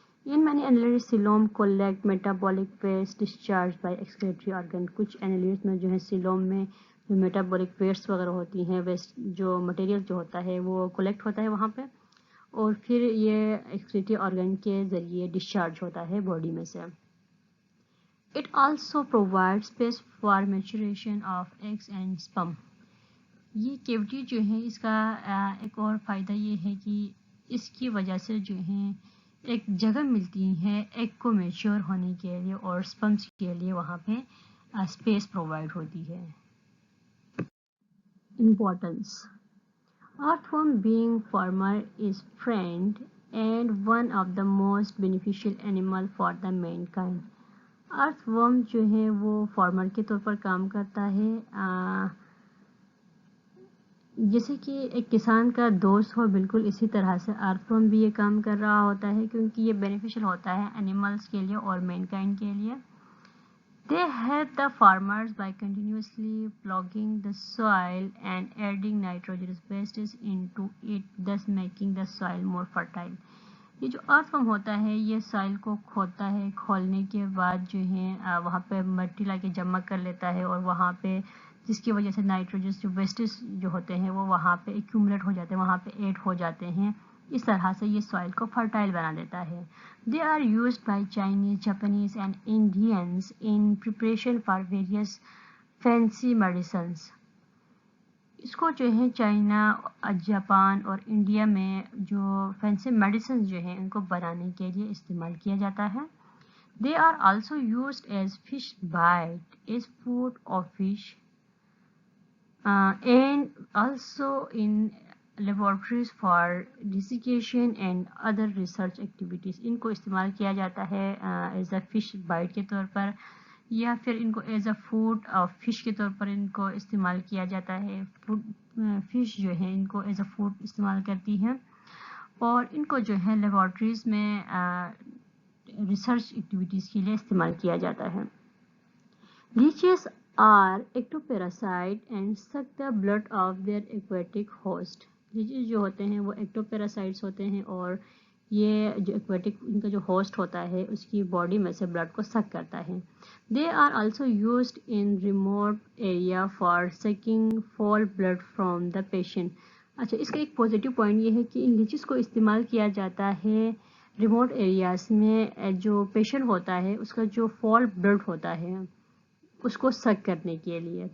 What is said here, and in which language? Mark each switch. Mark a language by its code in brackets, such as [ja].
[en] In many annelid coelom collect metabolic waste discharge by excretory organ. [ur] کچھ انیلیڈ میں جو ہے سیلوم میں جو میٹابولک ویسٹ وغیرہ ہوتی ہیں، ویسٹ جو مٹیریل جو ہوتا ہے وہ کولیکٹ ہوتا ہے وہاں پہ اور پھر یہ ایکسکریٹری آرگن کے ذریعے ڈسچارج ہوتا ہے باڈی میں سے. [en] It also provides space for maturation of eggs and sperm. [ur] یہ کیوٹی جو ہے اس کا ایک اور فائدہ یہ ہے کہ اس کی وجہ سے جو ہے ایک جگہ ملتی ہے ایگ کو میچور ہونے کے لیے اور سپرمس کے لیے وہاں پہ اسپیس پرووائڈ ہوتی ہے. [en] Importance. Earthworm being farmer is friend and one of the most beneficial animal for the mankind. [ur] ارتھ ورم جو ہے وہ فارمر کے طور پر کام کرتا ہے، جیسے کہ ایک کسان کا دوست ہو، بالکل اسی طرح سے ارتھ ورم بھی یہ کام کر رہا ہوتا ہے کیونکہ یہ بینیفیشل ہوتا ہے اینیملس کے لیے اور مین کائنڈ کے لیے. [en] They help the farmers by continuously ploughing the soil and adding nitrogenous wastes into it, thus making the soil more fertile. [ur] یہ جو ارتھ وارم ہوتا ہے یہ سائل کو کھودتا ہے، کھولنے کے بعد جو ہے وہاں پہ مٹی لا کے جمع کر لیتا ہے، اور وہاں پہ جس کی وجہ سے نائٹروجن جو ویسٹس جو ہوتے ہیں وہ وہاں پہ ایکیومولیٹ ہو جاتے ہیں، وہاں پہ ایڈ ہو جاتے ہیں. اس طرح سے یہ سوائل کو فرٹائل بنا دیتا ہے. [en] They are used by Chinese, Japanese and Indians in preparation for various fancy medicines. [ur] اس کو جو ہے چائنا، جاپان اور انڈیا میں جو فینسی میڈیسنز جو ہیں ان کو بنانے کے لیے استعمال کیا جاتا ہے. [en] They are also used as fish bite, as food of fish, and also in laboratories for desiccation and other research activities. [ur] ان کو استعمال کیا جاتا ہے ایز اے فش بائٹ کے طور پر، یا پھر ان کو ایز اے فوڈ فش کے طور پر ان کو استعمال کیا جاتا ہے. فش جو ہے ان کو ایز اے فوڈ استعمال کرتی ہیں، اور ان کو جو ہے لیبارٹریز میں ریسرچ ایکٹیویٹیز کے لیے استعمال کیا جاتا ہے. [en] Leeches are ectoparasite and suck the blood of their aquatic host. [ur] Latches جو ہوتے ہیں وہ ایکٹوپیراسائٹس ہوتے ہیں، اور یہ جو ایکویٹک ان کا جو ہوسٹ ہوتا ہے اس کی باڈی میں سے بلڈ کو سک کرتا ہے. [en] They are also used in remote area for sucking foul blood from the patient. [ur] اچھا، اس کا ایک پازیٹیو پوائنٹ یہ ہے کہ ان لیچز کو استعمال کیا جاتا ہے ریموٹ ایریاز میں. جو پیشنٹ ہوتا ہے اس کا جو فال بلڈ ہوتا ہے اس کو سک کرنے کے لیے.